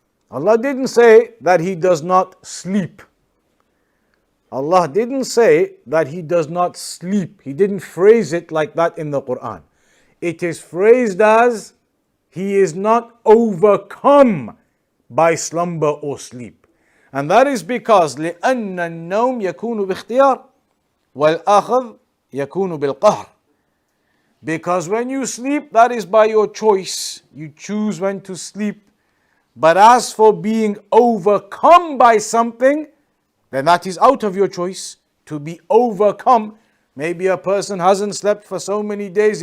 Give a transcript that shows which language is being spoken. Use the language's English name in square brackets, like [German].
[English] Allah didn't say that He does not sleep. Allah didn't say that He does not sleep. He didn't phrase it like that in the Quran. It is phrased as He is not overcome by slumber or sleep. And that is because [Arabic] لأن النوم يكون باختيار والأخذ يكون بالقهر. [English] Because when you sleep, that is by your choice. You choose when to sleep. But as for being overcome by something, then that is out of your choice. To be overcome. Maybe a person hasn't slept for so many days.